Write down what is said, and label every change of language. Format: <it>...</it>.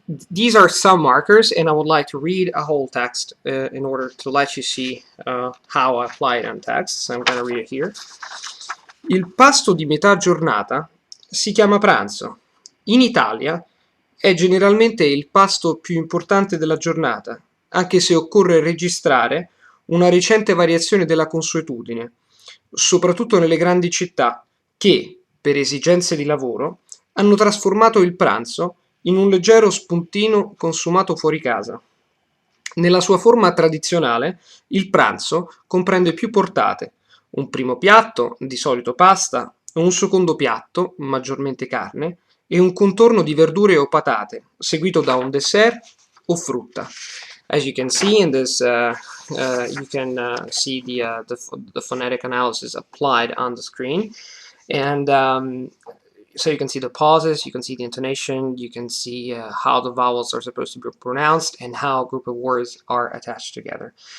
<en>These are some markers, and I would like to read a whole text in order to let you see how I apply it on text. So I'm going to read it here.</en> <it>Il pasto di metà giornata si chiama pranzo. In Italia è generalmente il pasto più importante della giornata, anche se occorre registrare una recente variazione della consuetudine, soprattutto nelle grandi città che, per esigenze di lavoro, hanno trasformato il pranzo in un leggero spuntino consumato fuori casa. Nella sua forma tradizionale, il pranzo comprende più portate: un primo piatto, di solito pasta, un secondo piatto, maggiormente carne, e un contorno di verdure o patate, seguito da un dessert o frutta.</it> <en>As you can see in this, you can see the phonetic analysis applied on the screen, and so you can see the pauses, you can see the intonation, you can see how the vowels are supposed to be pronounced and how a group of words are attached together.</en>